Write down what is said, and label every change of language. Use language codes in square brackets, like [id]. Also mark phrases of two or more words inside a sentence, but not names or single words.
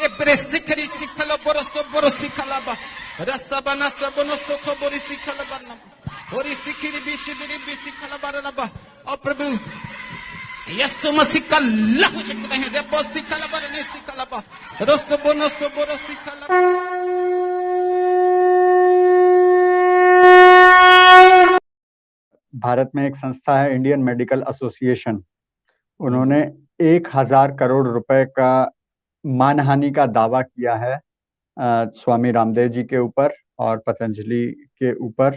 [hi] Presikari sikala boroso borosikalaba. Rasabana sabono soko borisikalabanam. Borisikiri bishidiri bisikalabaraba. Oh प्रभु यीशु मसीह का लहू चलता है रे बोसिकलाबा ने सिकलाबा रसो बोनो सो बोरोसिकला। भारत में एक संस्था है इंडियन मेडिकल एसोसिएशन, उन्होंने 1000 करोड़ रुपए का मानहानि का दावा किया है स्वामी रामदेव जी के ऊपर और पतंजलि के ऊपर।